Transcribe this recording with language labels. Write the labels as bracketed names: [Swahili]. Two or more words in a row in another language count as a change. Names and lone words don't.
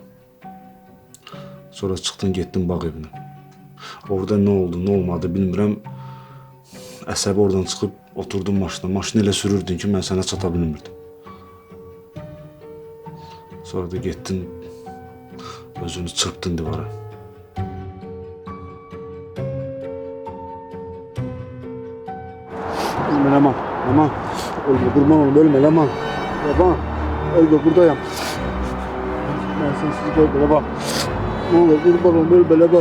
[Azerbaijani] Sonra çıxdın, getdin bağ evinə. Orada nə oldu, nə olmadı bilmirəm. Əsəbi oradan çıxıb oturdun maşına. Maşını elə sürürdün ki, mən sənə çata bilmirdim. Sonra da getdin, özünü çırpdın divara. [Turkish] Ölme Leman, Leman. Ölme, kurban olun, ölme Leman. Leman, ölme, buradayım. Ben sensiz görme Leman. Ne olur, kurban olun, ölme Leman.